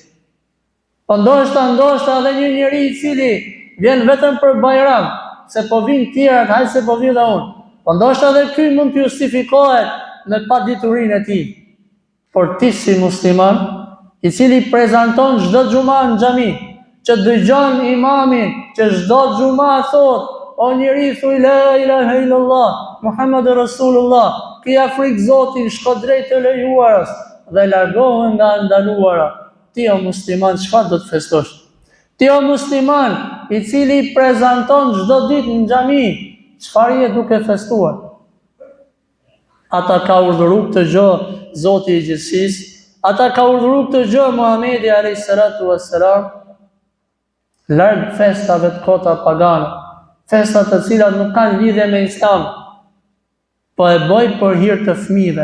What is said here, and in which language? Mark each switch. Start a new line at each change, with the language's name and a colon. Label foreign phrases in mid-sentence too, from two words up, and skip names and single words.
Albanian: Po ndoshta edhe një njeri i cili vjen vetëm për Bajram, se po vinë tjerat, hajde se po vi dhe unë. Po ndoshta edhe ky mund të justifikohet me paditurinë e tij. Por ti si musliman, i cili prezanton çdo xhuma në xhami, që dëgjon imamin, që çdo xhuma thot, o njeri thuj
Arabic: لا إله إلا الله محمد رسول الله,
Albanian: ki frikë Zotin, shko drejt të lejuarës dhe largohen nga ndaluara. Ti o musliman, çfarë do të festosh? Ti o musliman, i cili prezanton çdo ditë në xhami, çfarë je duke festuar? Ata ka urdhëruar këtë gjë Zoti i gjithësisë, ata ka urdhëruar këtë gjë Muhamedi
Arabic: عليه الصلاة والسلام,
Albanian: larg festave të kota pagane, festa të cilat nuk kanë lidhje me Islam, po e bëj për hir të fëmijëve.